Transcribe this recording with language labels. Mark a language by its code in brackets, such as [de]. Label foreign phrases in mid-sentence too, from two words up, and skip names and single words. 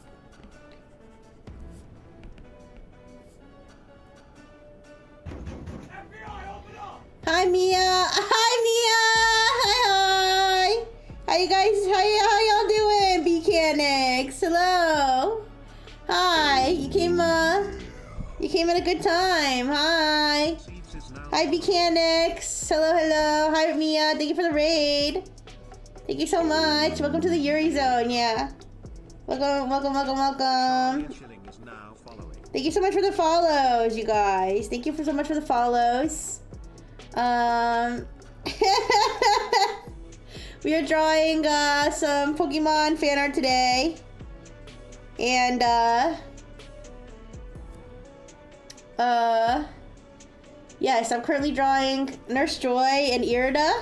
[en] Hi, Mia! Hi, Mia! Hi! How you guys, how y'all doing, BCanix? Hello! Hi! You came at a good time. Hi! Hi, BCanix! Hello! Hi, Mia! Thank you for the raid! Thank you so much! Welcome to the Yuri Zone, yeah! Welcome! Thank you so much for the follows, you guys! Thank you so much for the follows! We are drawing some Pokemon fan art today, and yes, I'm currently drawing Nurse Joy and Irida.